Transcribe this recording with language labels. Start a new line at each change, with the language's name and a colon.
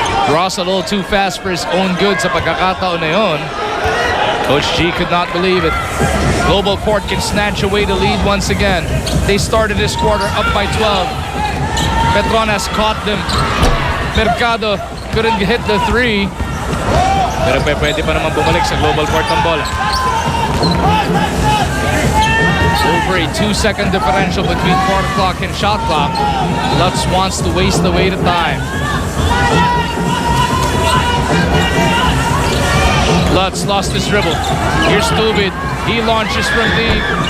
English: Ross a little too fast for his own good
Filipino: sa pagkakataon na yun.
English: Coach G could not believe it. Global Port can snatch away the lead once again. They started this quarter up by 12. Petron has caught them. Mercado couldn't hit the 3.
Filipino: Pero pwede pa naman bumalik sa Global Port ng bola.
English: Over a 2-second differential between quarter clock and shot clock. Lutz wants to waste away the time. Lutz lost his dribble. Here's Tubid. He launches from deep.